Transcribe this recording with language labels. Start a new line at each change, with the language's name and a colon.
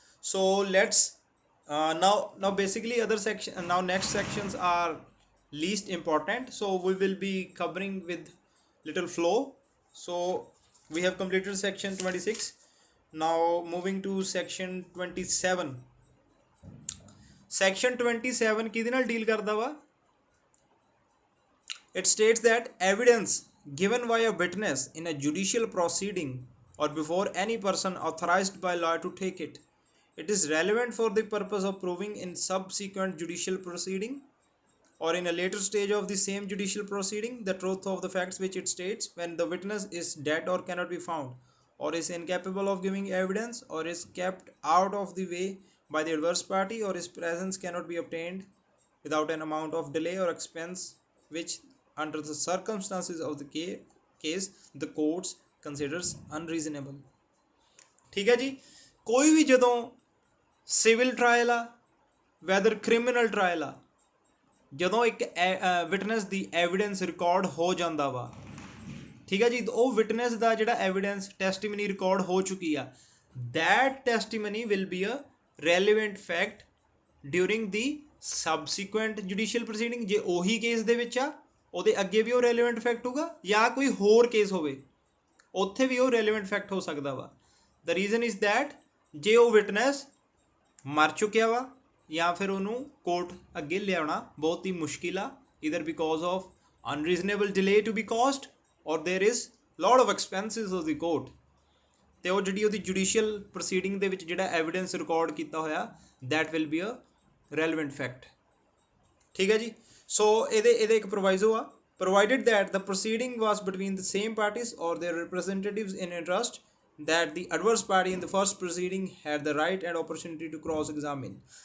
English: So let's now basically other section, now next sections are least important, so we will be covering with little flow. So we have completed section 26. Now moving to section 27. Section 27 ਕਿਹਦੇ ਨਾਲ deal ਕਰਦਾ ਵਾ? It states that evidence given by a witness in a judicial proceeding or before any person authorized by law to take it, it is relevant for the purpose of proving in subsequent judicial proceeding or in a later stage of the same judicial proceeding the truth of the facts which it states when the witness is dead or cannot be found, or is incapable of giving evidence, or is kept out of the way by the adverse party, or his presence cannot be obtained without an amount of delay or expense which under the circumstances of the case the courts considers unreasonable।
Punjabi: ठीक है जी। कोई भी ਜਦੋਂ civil trial ਆ weather criminal trial ਆ, ਜਦੋਂ ਇੱਕ witness ਦੀ evidence record ਹੋ ਜਾਂਦਾ ਵਾ, ਠੀਕ ਹੈ ਜੀ, ਉਹ ਵਿਟਨੈਸ ਦਾ ਜਿਹੜਾ ਐਵੀਡੈਂਸ ਟੈਸਟੀਮਨੀ ਰਿਕਾਰਡ ਹੋ ਚੁੱਕੀ ਆ,
English: That testimony will be a relevant fact during the subsequent judicial proceeding.
Punjabi: ਜੇ ਉਹੀ ਕੇਸ ਦੇ ਵਿੱਚ ਆ, ਉਹਦੇ ਅੱਗੇ ਵੀ ਉਹ ਰੈਲੀਵੈਂਟ ਫੈਕਟ ਹੋਊਗਾ, ਜਾਂ ਕੋਈ ਹੋਰ ਕੇਸ ਹੋਵੇ ਉੱਥੇ ਵੀ ਉਹ ਰੈਲੀਵੈਂਟ ਫੈਕਟ ਹੋ ਸਕਦਾ ਵਾ।
English: the reason is that
Punjabi: ਜੇ ਉਹ ਵਿਟਨੈਸ ਮਰ ਚੁੱਕਿਆ ਵਾ ਜਾਂ ਫਿਰ ਉਹਨੂੰ ਕੋਰਟ ਅੱਗੇ ਲਿਆਉਣਾ ਬਹੁਤ ਹੀ ਮੁਸ਼ਕਿਲ ਆ,
English: either because of unreasonable delay to be caused or there is lot of expenses of the court,
Punjabi: ਅਤੇ ਉਹ ਜਿਹੜੀ ਉਹਦੀ ਜੁਡੀਸ਼ੀਅਲ ਪ੍ਰੋਸੀਡਿੰਗ ਦੇ ਵਿੱਚ ਜਿਹੜਾ ਐਵੀਡੈਂਸ ਰਿਕਾਰਡ ਕੀਤਾ ਹੋਇਆ
English: That will be a relevant fact.
Punjabi: ਠੀਕ ਹੈ ਜੀ। ਸੋ ਇਹਦੇ ਇੱਕ ਪ੍ਰੋਵਾਈਜ਼ੋ ਆ,
English: provided that the proceeding was between the same parties or their representatives in interest, that the adverse party in the first proceeding had the right and opportunity to cross examine।